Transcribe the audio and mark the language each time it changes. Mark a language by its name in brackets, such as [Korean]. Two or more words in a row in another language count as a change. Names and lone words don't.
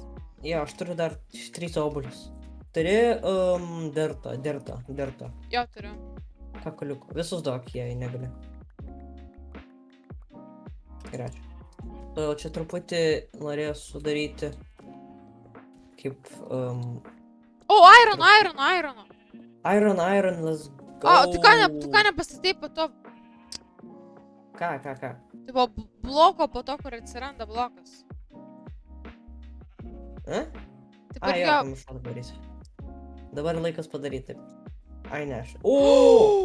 [Lithuanian] Aš turiu dar 3 obuolius. Turi dirtą. Jo, turiu. Kakaliukų. Visus duok, jei negali. Gerai. Todėl čia truputį norėjau sudaryti kaip... O, iron. [English] Iron, let's go. [Lithuanian] O, tu ką nepastatei po to? Ką? Tai buvo bloko po to, kur atsiranda blokas. Taip ir jo. Pamiršau daryti. Dabar laikas padaryti. Ai, ne aš. O!